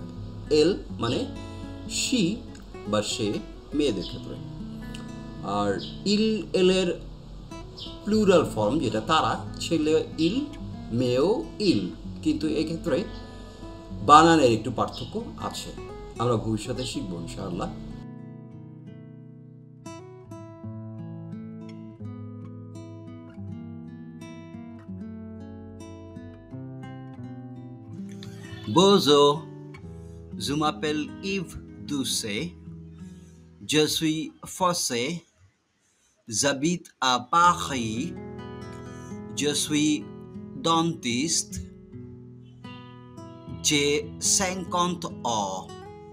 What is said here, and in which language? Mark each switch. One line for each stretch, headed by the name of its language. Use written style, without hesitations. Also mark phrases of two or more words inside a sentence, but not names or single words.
Bangla: এল মানে শি বা সে মেয়েদের ক্ষেত্রে। আর ইল এলের
English: plural form
Bangla: যেটা তারা, ছেলে ইল মেয়েও ইল, কিন্তু এক্ষেত্রে বানানের একটু পার্থক্য আছে, আমরা ভবিষ্যতে শিখবো ইনশাআল্লাহ।
French: Bonjour, je m'appelle Yves Doucet, je suis français, j'habite à Paris, je suis dentiste, j'ai 50 ans.